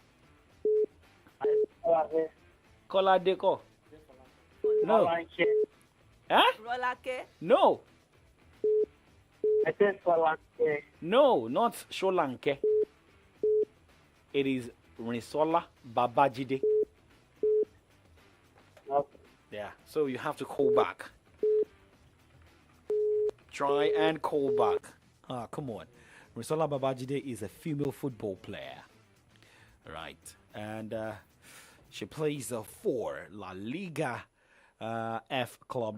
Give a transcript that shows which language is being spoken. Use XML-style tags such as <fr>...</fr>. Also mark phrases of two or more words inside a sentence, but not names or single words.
<en>Kola Deco. No. Rolake. No. I said Solanke. No, not Sholanke. It is Risola Babajide. Okay. Yeah, so you have to call back. Try and call back. Come on. Risola Babajide is a female football player. Right. And she plays for La Liga F club.</en>